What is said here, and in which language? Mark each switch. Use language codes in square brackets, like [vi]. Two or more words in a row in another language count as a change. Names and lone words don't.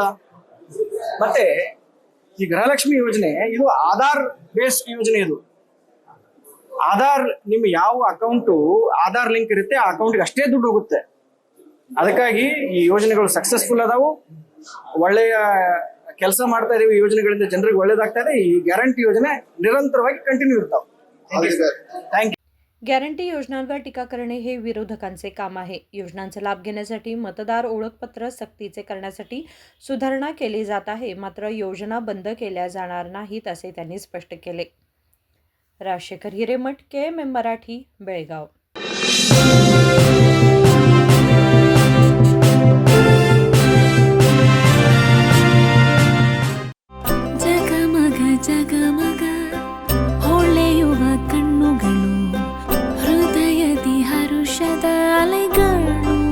[kn] ಮತ್ತೆ ಈ ಗೃಹಲಕ್ಷ್ಮಿ ಯೋಜನೆ ಇದು ಆಧಾರ್ ಬೇಸ್ಡ್ ಯೋಜನೆ. ಇದು ಆಧಾರ್, ನಿಮ್ಮ ಯಾವ ಅಕೌಂಟು ಆಧಾರ್ ಲಿಂಕ್ ಇರುತ್ತೆ ಆ ಅಕೌಂಟ್ಗೆ ಅಷ್ಟೇ ದುಡ್ಡು ಹೋಗುತ್ತೆ. ಅದಕ್ಕಾಗಿ ಈ ಯೋಜನೆಗಳು ಸಕ್ಸಸ್ಫುಲ್ ಅದಾವು. ಒಳ್ಳೆಯ ಕೆಲಸ ಮಾಡ್ತಾ ಇದೀವಿ, ಯೋಜನೆಗಳಿಂದ ಜನರಿಗೆ ಒಳ್ಳೇದಾಗ್ತಾ ಇದೆ. ಈ ಗ್ಯಾರಂಟಿ ಯೋಜನೆ निरंतरವಾಗಿ कंटिन्यू ಇರ್ತಾವೆ. [en] thank you. [mr] गॅरंटी योजनांवर टीका करणे हे विरोधकांचे काम आहे. योजनांचा लाभ घेण्यासाठी मतदार ओळखपत्र सक्तीचे करण्यासाठी सुधारणा केली जात आहे. मात्र योजना बंद केल्या जाणार नाहीत असे त्यांनी स्पष्ट केले. राजशेखर हिरेमठ, KMM मराठी, बेळगाव. [kn] ಜಗಮಗ ಜಗಮಗ ಹೊಳೆಯುವ ಕಣ್ಣುಗಳು, ಹೃದಯದಿ ಹರುಷದ ಅಲೆಗಳು.